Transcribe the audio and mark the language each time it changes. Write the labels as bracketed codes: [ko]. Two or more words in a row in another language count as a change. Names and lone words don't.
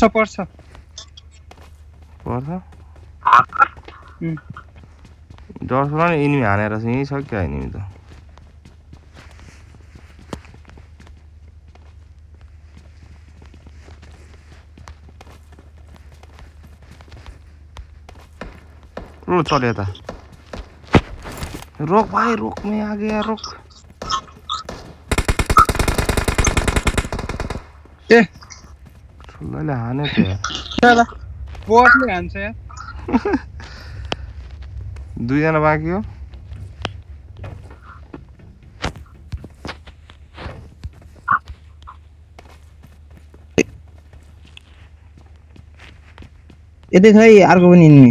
[ne] पर्छ डरसुन नि एनिमी हानेर चाहिँ यहीँ छ क्या एनिमी त रो चल यता रोक भाइ रोक [hi] मैं आ गया [ne] रोक ए ठुलोले हाने त्यो चला बोटले हान्छ यार दुईजना बाँकी हो यतै छ है अर्को पनि एनिमी